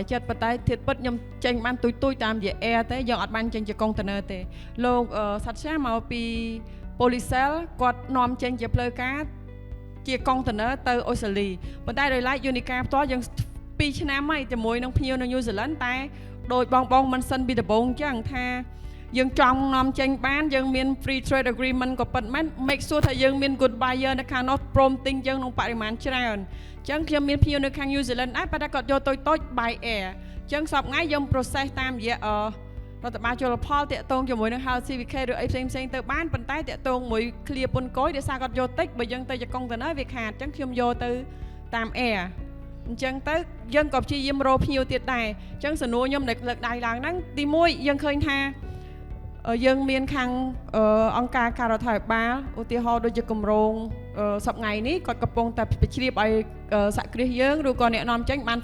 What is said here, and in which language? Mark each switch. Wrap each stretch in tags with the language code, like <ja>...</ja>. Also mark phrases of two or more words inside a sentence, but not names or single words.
<km>ចិត្តប៉ុន្តែធៀបពិតខ្ញុំចេញបានទូចតាមរយៈ air ទេយើងអត់បានចេញជា container ទេលោកសាត់ឆាមកពី Polycell គាត់នាំចេញជាផ្លូវការជា container ទៅអូស្ត្រាលីប៉ុន្តែដោយឡែក Unica ផ្ទាល់យើង2ឆ្នាំហើយជាមួយនឹងភ្ញៀវនៅ New Zealand តែដោយបងមិនសិនពីដំបូងអញ្ចឹងថាយើងចង់នាំចេញបានយើងមាន</km> <en>free trade agreement</en> <km>ក៏ប៉ុន្តែ</km> <en>make sure</en> <km>ថាយើងមាន</km> <en>good buyer</en> <km>នៅខាងនោះព្រមទិញយើងក្នុងបរិមាណច្រើនអញ្ចឹងខ្ញុំមានភ្ញៀវនៅខាង New Zealand ដែរប៉ុន្តែគាត់យកតូច</km> <en>by air</en> <km>អញ្ចឹងសប្តាហ៍ថ្ងៃយើង process តាមរយៈរដ្ឋបាលជលផលតាក់ទងជាមួយនឹង Health CVK ឬអីផ្សេងទៅបានប៉ុន្តែតាក់ទងមួយ clear ពុនកយដោយសារគាត់យកតិចបើយើងទៅជា container វាខាតអញ្ចឹងខ្ញុំយកទៅតាម air អញ្ចឹងទៅយើងក៏ព្យាយាមរកភ្ញៀវទៀតដែរអញ្ចឹងសំណួរខ្ញុំដែលលើកដៃឡើងហ្នឹងទី1យើងឃើញថាយើងមានខាងអង្គការការដ្ឋាភិបាលឧទាហរណ៍ដូចជាគម្រោងសប្តាហ៍ថ្ងៃនេះគាត់កំពុងតែបញ្ជ្រាបឲ្យសហគ្រាសយើងឬក៏អ្នកនាំចេញបាន</km>